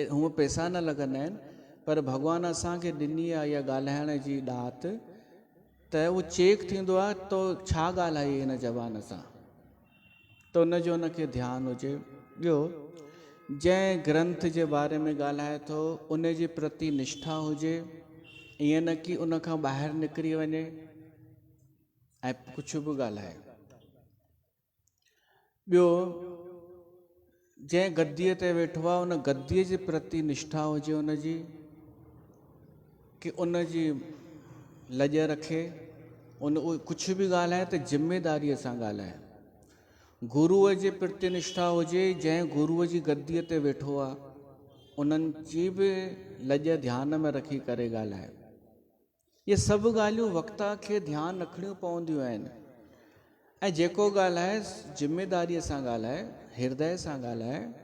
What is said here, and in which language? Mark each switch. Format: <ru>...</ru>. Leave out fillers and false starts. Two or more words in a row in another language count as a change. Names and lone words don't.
<sd>हूअं पैसा न लॻंदा आहिनि, पर भॻवानु असांखे ॾिनी आहे इहा ॻाल्हाइण जी ॾात, त उहो चेक थींदो आहे तो छा ॻाल्हाई हिन ज़बान सां, त उनजो उनखे ध्यानु हुजे। ॿियो जंहिं ग्रंथ जे बारे में ॻाल्हाए थो उन जे प्रति निष्ठा हुजे, ईअं न कि उन खां ॿाहिरि निकिरी वञे ऐं कुझु बि ॻाल्हाए। ॿियो जंहिं गद्दीअ ते वेठो आहे उन गद्दीअ जे प्रति निष्ठा हुजे उनजी, कि उनजी लॼ रखे, कुझु बि ॻाल्हाए त ज़िमेदारीअ सां ॻाल्हाए। गुरूअ जे प्रति निष्ठा हुजे, जंहिं गुरूअ जी गद्दीअ ते वेठो आहे उन्हनि जी बि लॼ ध्यान में रखी करे ॻाल्हाए। इहे सभु ॻाल्हियूं वक्ता खे ध्यानु रखणियूं पवंदियूं आहिनि। ऐं जेको ॻाल्हाए ज़िमेदारीअ सां ॻाल्हाए, हृदय सां ॻाल्हाए।</sd>